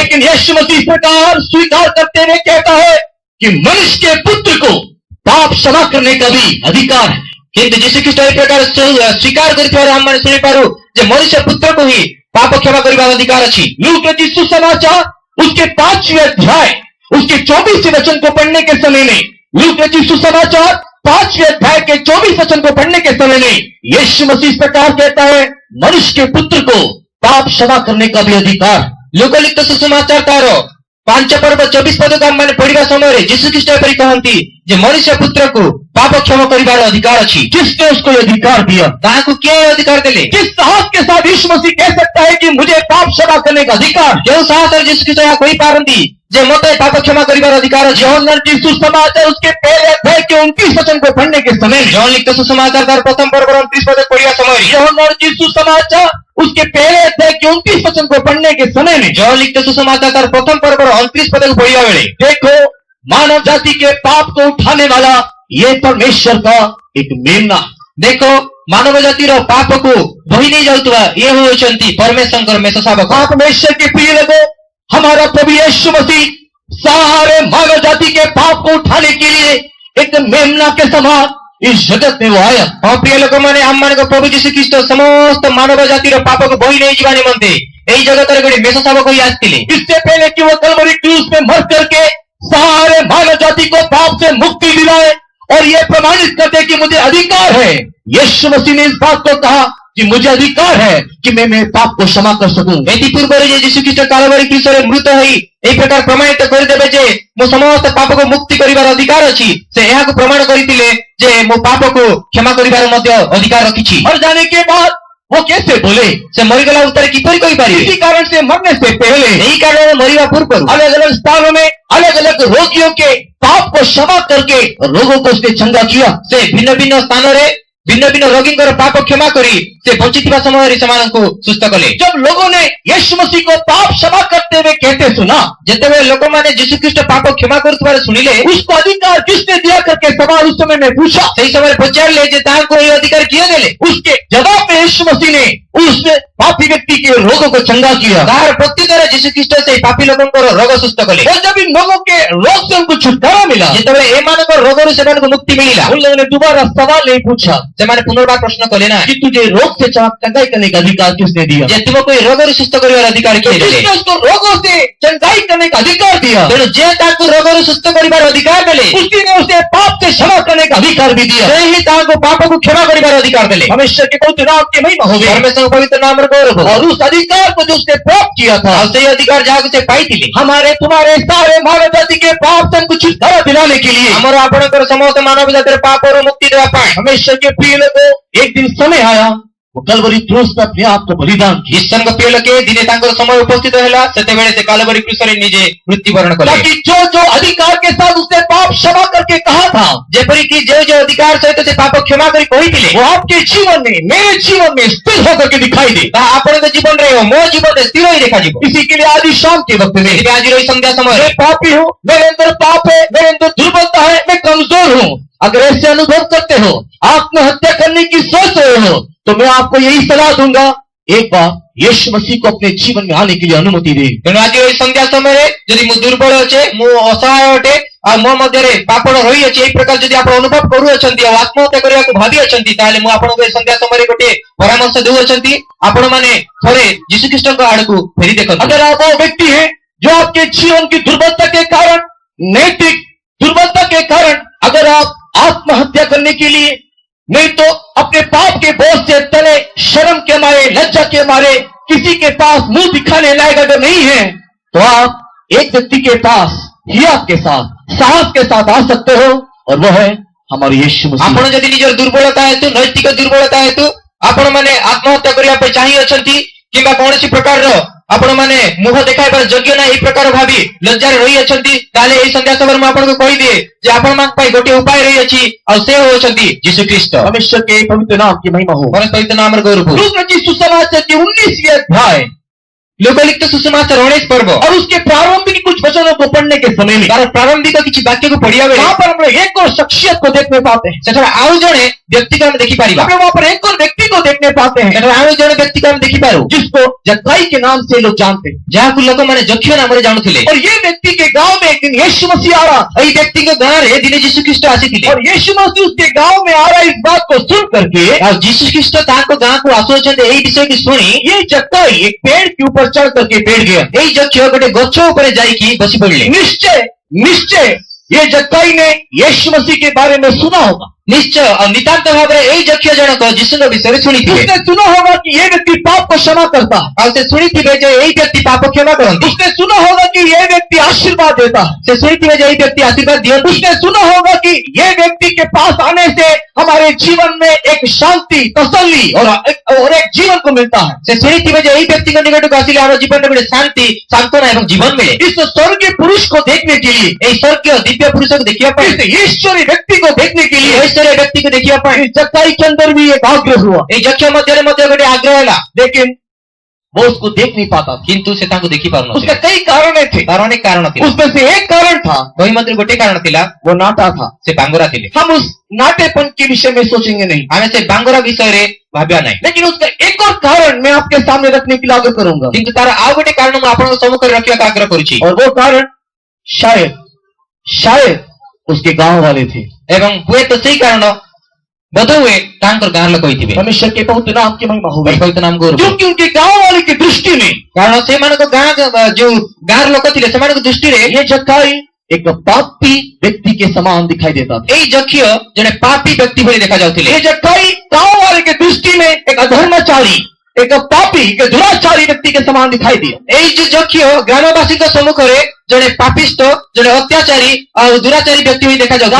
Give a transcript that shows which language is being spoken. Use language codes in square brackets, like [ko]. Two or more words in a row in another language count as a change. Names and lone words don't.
[hi] लेकिन यीशु मसीह प्रकार स्वीकार करते हुए कहता है कि मनुष्य के पुत्र को पाप क्षमा करने का भी अधिकार है। [or] କିନ୍ତୁ ଯୀଶୁ ଖ୍ରୀଷ୍ଟ ଏହି ପ୍ରକାର ସ୍ୱୀକାର କରିଥିବାରୁ ଆମମାନେ ଶୁଣିପାରୁ ଯେ ମନୁଷ୍ୟ ପୁତ୍ରକୁ ହିଁ ପାପ କ୍ଷମା କରିବାର ଅଧିକାର ଅଛି। [hi] लूक रचित सुसमाचार उसके 5वें अध्याय उसके 24वें वचन को पढ़ने के समय में, लूक रचित सुसमाचार 5वें अध्याय के 24 वचन को पढ़ने के समय में यीशु मसीह इस प्रकार कहता है, मनुष्य के पुत्र को पाप क्षमा करने का भी अधिकार। [or] ଲୋକଲିଖିତ ସୁସମାଚାର ତାର 5 ପର୍ବ 24 ପଦକୁ ଆମମାନେ ପଢିବା ସମୟରେ ଯୀଶୁ ଖ୍ରୀଷ୍ଟ ଏପରି କହନ୍ତି ଯେ ମନୁଷ୍ୟ ପୁତ୍ରକୁ ପାପ କ୍ଷମା କରିବାର ଅଧିକାର ଅଛି। [hi] किसने उसको ये अधिकार दिया? [or] ତାହାକୁ କିଏ ଅଧିକାର ଦେଲେ? [hi] किस साहस के साथ यीशु मसीह कह सकता है कि मुझे पाप क्षमा करने का अधिकार? [or] ଯେଉଁ ସାହସରେ ଯୀଶୁ ଖ୍ରୀଷ୍ଟ ଏହା କହିପାରନ୍ତି ଯେ ମୋତେ ପାପ କ୍ଷମା କରିବାର ଅଧିକାର ଅଛି। [hi] यूहन्ना की सुसमाचार उसके पहले अध्याय के 29 वचन को पढ़ने के समय, [or] ଜଣ ଲିଖିତ ସୁସମାଚାର ତାର ପ୍ରଥମ ପର୍ବର 29 ପଦ ପଢିବା ସମୟରେ, [hi] यूहन्ना की सुसमाचार उसके पहले अध्याय के 29 वचन को पढ़ने के समय में, [or] ଜଣ ଲିଖିତ ସୁସମାଚାର ତାର ପ୍ରଥମ ପର୍ବର 29 ପଦକୁ ପଢିବା ବେଳେ, [hi] देखो मानव जाति के पाप को उठाने वाला ये परमेश्वर का एक मेमना। [or] ଦେଖ ମାନବ ଜାତିର ପାପକୁ ବୋହି ନେଇ ଯାଉଥିବା ଇଏ ହେଉଛନ୍ତି परमेश्वरଙ୍କର मेष ଶାବକ। [hi] आप परमेश्वर के प्रिय लोगों, हमारा प्रभु यीशु मसीह सारे मानव जाति के पाप को उठाने के लिए एक मेमना के समान इस जगत में वो आया। [or] ହଁ ପ୍ରିୟ ଲୋକମାନେ, ଆମମାନଙ୍କ ପ୍ରଭୁ ଯୀଶୁ ଖ୍ରୀଷ୍ଟ ସମସ୍ତ ମାନବ ଜାତିର ପାପକୁ ବୋହି ନେଇଯିବା ନିମନ୍ତେ ଏହି ଜଗତରେ ଗୋଟେ मेष ଶାବକ ହୋଇ ଆସିଥିଲେ। [hi] इससे पहले कि वो कलवरी क्रूस में मर करके सारे मानव जाति को पाप से मुक्ति दिलाए और ये प्रमाणित करते कि मुझे अधिकार है, यीशु मसीह ने इस बात को कहा कि मुझे अधिकार है कि मैं मेरे पाप को क्षमा कर सकूं। [or] ଏଥି ପୂର୍ବରୁ ଯେ ଯୀଶୁଖ୍ରୀଷ୍ଟ କାଲବାରୀ କ୍ରୁଶରେ ମୃତ ହୋଇ ଏହି ପ୍ରକାର ପ୍ରମାଣିତ କରିଦେବେ ଯେ ମୋ ସମସ୍ତ ପାପକୁ ମୁକ୍ତି କରିବାର ଅଧିକାର ଅଛି, ସେ ଏହାକୁ ପ୍ରମାଣ କରିଥିଲେ ଯେ ମୋ ପାପକୁ କ୍ଷମା କରିବାର ମଧ୍ୟ ଅଧିକାର ରଖିଛି। [hi] मर जाने के बाद वो कैसे बोले? [or] ସେ ମରିଗଲା ଉତ୍ତରେ କିପରି କହିପାରିବେ? [hi] इसी कारण से मरने से पहले [or] ଏହି କାରଣରେ ମରିବା ପୂର୍ବରୁ [hi] अलग अलग स्थानों में अलग अलग रोगियों के पाप को क्षमा करके रोगों को उसने चंगा किया। [or] ସେ ଭିନ୍ନ ଭିନ୍ନ ସ୍ଥାନରେ ଭିନ୍ନ ଭିନ୍ନ ରୋଗୀଙ୍କର ପାପ କ୍ଷମା କରି ସେ ବଞ୍ଚିଥିବା ସମୟରେ ସେମାନଙ୍କୁ ସୁସ୍ଥ କଲେ। [hi] जब लोगों ने यीशु मसीह को पाप क्षमा करते हुए कहते सुना, [or] ଯେତେବେଳେ ଲୋକମାନେ ଯୀଶୁଖ୍ରୀଷ୍ଟ ପାପ କ୍ଷମା କରୁଥିବାର ଶୁଣିଲେ, [hi] उसको अधिकार किसने दिया करके सवाल उस समय में पूछा। [or] ସେହି ସମୟରେ ପଚାରିଲେ ଯେ ତାହାଙ୍କୁ ଏହି ଅଧିକାର କିଏ ଦେଲେ? [hi] उसके जवाब में यीशु मसीह ने उस पापी व्यक्ति के रोगों को चंगा किया। [or] ତାହାର ପ୍ରତ୍ୟୁତ୍ତରେ ଯୀଶୁଖ୍ରୀଷ୍ଟ ସେହି ପାପୀ ଲୋକଙ୍କର ରୋଗ ସୁସ୍ଥ କଲେ। [hi] और जब इन लोगों के रोग से उनको छुटकारा मिला, [or] ଯେତେବେଳେ ଏମାନଙ୍କ ରୋଗରୁ ସେମାନଙ୍କୁ ମୁକ୍ତି ମିଳିଲା, [hi] उन लोगों ने दोबारा सवाल नहीं पूछा [or] ସେମାନେ ପୁନର୍ବାର ପ୍ରଶ୍ନ କଲେ ନା [hi] कि तुझे रोग से चंगाई करने का अधिकार किसने दिया। [or] ଯେ ତୁମକୁ ଏହି ରୋଗରୁ ସୁସ୍ଥ କରିବାର ଅଧିକାର [hi] तो [or] କିଏ ଦେଲେ? [hi] जिसने उसको रोगों से चंगाई करने का अधिकार दिया, [or] ତେଣୁ ଯେ ତାଙ୍କୁ ରୋଗରୁ ସୁସ୍ଥ କରିବାର ଅଧିକାର ଦେଲେ, [hi] उसी ने उसे पाप से क्षमा करने का अधिकार भी दिया। [or] ସେ ହିଁ ତାଙ୍କୁ ପାପକୁ କ୍ଷମା କରିବାର ଅଧିକାର ଦେଲେ। [hi] हमेशा के पवित्र नाम की महिमा हो गई। [or] ପରମେଶ୍ୱରଙ୍କ ପବିତ୍ର ନାମର ଗୌରବ। [hi] और उस अधिकार को जो उसने प्राप्त किया था, [or] ଆଉ ସେହି ଅଧିକାର ଯାହାକୁ ସେ ପାଇଥିଲେ, [hi] हमारे तुम्हारे सारे मानव जाति के पाप से हमको छुटकारा दिलाने के लिए, [or] ଆମର ଆପଣଙ୍କର ସମସ୍ତ ମାନବ ଜାତିର ପାପରୁ ମୁକ୍ତି ଦେବା ପାଇଁ [hi] हमेशा के प्रिय लोगों, एक दिन समय आया, वो कलवरी क्रूस पर अपने आप को बलिदान किया, [or] ଈଶ୍ୱରଙ୍କ ପ୍ରିୟ ଲୋକେ ଦିନେ ତାଙ୍କର ସମୟ ଉପସ୍ଥିତ ହେଲା, ସେତେବେଳେ ସେ କାଲବାରୀ କ୍ରୁଶରେ ନିଜେ ମୃତ୍ୟୁବରଣ କଲେ। [hi] ताकि जो जो अधिकार के साथ उसने पाप क्षमा करके कहा था, [or] ଯେପରିକି ଯେଉଁ ଯେଉଁ ଅଧିକାର ସହିତ ସେ ପାପ କ୍ଷମା କରି କହିଥିଲେ, [hi] वो आपके जीवन में, मेरे जीवन में स्थिर होकर के दिखाई दे। [or] ତାହା ଆପଣଙ୍କ ଜୀବନରେ ଓ ମୋ ଜୀବନରେ ସ୍ଥିର ହୋଇ ଦେଖାଯିବ। [hi] इसी के लिए आज इस शाम के वक्त में, [or] ସେଥିପାଇଁ ଆଜିର ଏହି ସନ୍ଧ୍ୟା ସମୟରେ [hi] मैं पापी हूँ, मेरे अंदर पाप है, मेरे अंदर दुर्बलता है, मैं कमजोर हूँ। अगर ऐसे अनुभव करते हो, आत्महत्या करने की सोच रहे हो, तो मैं आपको यही सलाह दूंगा, एक बार यीशु मसीह को अपने जीवन में आने के लिए अनुमति दे। [or] ତେଣୁ ଆଜି ଏହି ସନ୍ଧ୍ୟା ସମୟରେ ଯଦି ମୁଁ ଦୁର୍ବଳ ଅଛେ, ମୁଁ ଅସହାୟ ଅଟେ, ଆଉ ମୋ ମଧ୍ୟରେ ପାପଣ ରହିଅଛି, ଏହି ପ୍ରକାର ଯଦି ଆପଣ ଅନୁଭବ କରୁଅଛନ୍ତି ଆଉ ଆତ୍ମହତ୍ୟା କରିବାକୁ ଭାବି ଅଛନ୍ତି, ତାହେଲେ ମୁଁ ଆପଣଙ୍କୁ ଏହି ସନ୍ଧ୍ୟା ସମୟରେ ଗୋଟିଏ ପରାମର୍ଶ ଦେଉଅଛନ୍ତି, ଆପଣମାନେ ଥରେ ଯୀଶୁଖ୍ରୀଷ୍ଟଙ୍କ ଆଡକୁ ଫେରି ଦେଖନ୍ତୁ। [hi] अगर आप वो व्यक्ति हैं जो आपके जीवन की दुर्बलता के कारण, नैतिक दुर्बलता के कारण, अगर आप आत्महत्या करने के लिए, नहीं तो अपने पाप के बोझ से तले, शर्म के मारे, लज्जा के मारे किसी के पास मुंह दिखाने लायक अगर नहीं है, तो आप एक व्यक्ति के पास हिम्मत के साथ, साहस के साथ आ सकते हो, और वो है हमारे यीशु मसीह। [or] ଆପଣ ଯଦି ନିଜର ଦୁର୍ବଳତା ହେତୁ, ନୈତିକ ଦୁର୍ବଳତା ହେତୁ ଆପଣମାନେ ଆତ୍ମହତ୍ୟା କରିବା ପାଇଁ ଚାହିଁଅଛନ୍ତି, କିମ୍ବା କୌଣସି ପ୍ରକାରର ଆପଣମାନେ ମୁହଁ ଦେଖାଇବାର ଯୋଗ୍ୟ ନାହିଁ ଏହି ପ୍ରକାର ଭାବି ଲଜ୍ଜାରେ ରହିଅଛନ୍ତି, ତାହେଲେ ଏହି ସନ୍ଧ୍ୟା ସମୟରେ ମୁଁ ଆପଣଙ୍କୁ କହିଦିଏ ଯେ ଆପଣମାନଙ୍କ ପାଇଁ ଗୋଟିଏ ଉପାୟ ରହିଅଛି, ଆଉ ସେ ହେଉଛନ୍ତି ଯୀଶୁଖ୍ରୀଷ୍ଟ। [hi] परमेश्वर के पवित्र नाम की महिमा हो। [or] ପରମେଶ୍ୱର ପବିତ୍ର ନାମର ଗୌରବ। [hi] लूका की सुसमाचार के 19वें अध्याय [or] ଲୋକଲିଖିତ ସୁସମାଚାର 19 ପର୍ବ, [hi] और उसके प्रारंभिक कुछ वचनों को पढ़ने के समय में, [or] ତାର ପ୍ରାରମ୍ଭିକ କିଛି ବାକ୍ୟକୁ ପଢିବା ବେଳେ [hi] वहां पर हम लोग एक और शख्सियत को देखने पाते हैं। [or] ସେଠାରେ ଆଉ ଜଣେ ବ୍ୟକ୍ତିକୁ ଆମେ ଦେଖିପାରିବା। [hi] हम लोग वहां पर एक और व्यक्ति को देखने पाते हैं, [or] ସେଠାରେ ଆଉ ଜଣେ ବ୍ୟକ୍ତିକୁ ଆମେ ଦେଖିପାରୁ, [hi] जिसको जक्काई के नाम से लोग जानते हैं। [or] ଯାହାକୁ ଲୋକମାନେ ଯକ୍ଷ ନାମରେ ଜାଣୁଥିଲେ। [hi] और ये व्यक्ति के गांव में एक दिन यीशु मसीह आ रहा, [or] ଏହି ବ୍ୟକ୍ତିଙ୍କ ଗାଁରେ ଦିନେ ଯୀଶୁଖ୍ରୀଷ୍ଟ ଆସିଥିଲେ, [hi] और यीशु मसीह उसके गांव में आ रहा, इस बात को सुन करके [or] ଆଉ ଯୀଶୁଖ୍ରୀଷ୍ଟ ତାଙ୍କ ଗାଁକୁ ଆସୁଅଛନ୍ତି ଏହି ବିଷୟକୁ ଶୁଣି [hi] ये जक्काई एक पेड़ के ऊपर चढ़ करके बैठ गया। [or] ଏହି ଯକ୍ଷ ଗୋଟେ ଗଛ ଉପରେ ଯାଇକି ବସି ପଡିଲେ। [hi] निश्चय निश्चय ये जक्काई ने यीशु मसीह के बारे में सुना होगा। [or] ନିଶ୍ଚୟ ଆଉ ନିତାନ୍ତ ଭାବରେ ଏହି ଯକ୍ଷ ଜଣକ ଯୀଶୁଙ୍କ ବିଷୟରେ ଶୁଣିଥିବେ। [hi] उसने सुना होगा कि ये व्यक्ति पाप को क्षमा करता है। [or] ଆଉ ସେ ଶୁଣିଥିବେ ଯେ ଏହି ବ୍ୟକ୍ତି ପାପ କ୍ଷମା କରନ୍ତି। [hi] उसने सुना होगा कि ये व्यक्ति आशीर्वाद देता है। [or] ସେ ଶୁଣିଥିବେ ଯେ ଏହି ବ୍ୟକ୍ତି ଆଶୀର୍ବାଦ ଦିଅନ୍ତି। [hi] उसने सुना होगा कि ये व्यक्ति के पास आने से हमारे जीवन में एक शांति, तसल्ली और एक जीवन को मिलता है। [or] ସେ ଶୁଣିଥିବେ ଯେ ଏହି ବ୍ୟକ୍ତିଙ୍କ ନିକଟକୁ ଆସିଲେ ଆମ ଜୀବନରେ ଗୋଟେ ଶାନ୍ତି, ସାନ୍ତ୍ୱନା ଏବଂ ଜୀବନ ମିଳେ। [hi] इस स्वर्गीय पुरुष को देखने के लिए, [or] ଏହି ସ୍ୱର୍ଗୀୟ ଦିବ୍ୟ ପୁରୁଷକୁ ଦେଖିବା ପାଇଁ, [hi] इस ईश्वरीय व्यक्ति को देखने के लिए [or] ଐଶ୍ୱର୍ଯ୍ୟ ବ୍ୟକ୍ତିକୁ ଦେଖିବା ପାଇଁ [hi] इस जक्काई के अंदर भी एक आग्रह हुआ, [or] ଏହି ଯକ୍ଷ ମଧ୍ୟରେ ମଧ୍ୟ ଗୋଟେ ଆଗ୍ରହ ହେଲା, [hi] लेकिन वो उसको देख नहीं पाता था। [or] କିନ୍ତୁ ସେ ତାଙ୍କୁ ଦେଖି [hi] उसका [or] ପାରୁନଥିଲେ। [hi] कई कारण थे, [or] ତାର ଅନେକ କାରଣ ଥିଲା। [hi] उसमें से एक कारण था, [or] ତହିଁ ମଧ୍ୟରେ ଗୋଟେ କାରଣ ଥିଲା, [hi] वो नाटा था। [or] ସେ ବାଙ୍ଗରା ଥିଲେ। [hi] हम उस नाटेपन के विषय में सोचेंगे नहीं, [or] ଆମେ ସେ ବାଙ୍ଗରା ବିଷୟରେ ଭାବିବା ନାହିଁ, [hi] लेकिन उसका एक और कारण मैं आपके सामने रखने के लिए आग्रह करूंगा, [or] କିନ୍ତୁ ତାର ଆଉ ଗୋଟେ କାରଣ ମୁଁ ଆପଣଙ୍କ ସମ୍ମୁଖରେ ରଖିବାକୁ ଆଗ୍ରହ କରୁଛି। [hi] और वो कारण शायद शायद उसके गांव वाले थे। [or] ଏବଂ ହୁଏତ ସେଇ କାରଣ ବୋଧହୁଏ ତାଙ୍କର ଗାଁ ଲୋକ ହୋଇଥିବେ। [hi] परमेश्वर के पवित्र नाम की महिमा हो गई, [or] ପବିତ୍ର ନାମ ଗୌରବ। [hi] क्योंकि उनके गांव वाले की दृष्टि में [or] କାରଣ ସେମାନଙ୍କ ଗାଁ ଯୋଉ ଗାଁର ଲୋକ ଥିଲେ ସେମାନଙ୍କ ଦୃଷ୍ଟିରେ [hi] ये जक्काई एक पापी व्यक्ति के समान दिखाई देता था। [or] ଏଇ ଜଖିଓ ଜଣେ ପାପୀ ବ୍ୟକ୍ତି ଭଳି ଦେଖା ଯାଉଥିଲେ। [hi] ये जक्काई गांव वाले के दृष्टि में एक अधर्मचारी, एक पापी, एक दुराचारी व्यक्ति के समान दिखाई दिया। [or] ଏଇ ଯୋ ଜଖିଓ ଗ୍ରାମବାସୀ କୋ ସମ୍ମୁଖ ରେ ଜଣେ ପାପିଷ୍ଟ, ଜଣେ ଅତ୍ୟାଚାରୀ ଔର ଦୁରାଚାରୀ ବ୍ୟକ୍ତି ଭଳି ଦେଖା ଯାଉଥିଲେ।